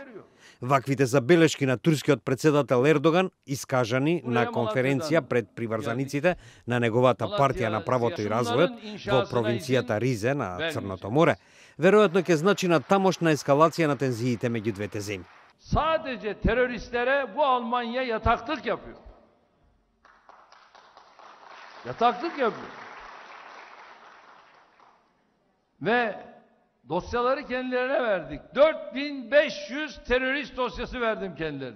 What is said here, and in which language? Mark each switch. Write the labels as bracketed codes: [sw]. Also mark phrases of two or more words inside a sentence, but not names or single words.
[mk] Ваквите забелешки на турскиот председател Ердоган, искажани на конференција пред приврзаниците на неговата партија на правото и развојот во провинцијата Ризе на Црното море, веројатно ќе значи на тамошна ескалација на тензиите меѓу двете земји. [tr] Sadece teröristlere bu Almanya yataklık yapıyor. Yataklık yapıyor. Ve dosyaları kendilerine verdik. 4500 terörist dosyası verdim kendilerine.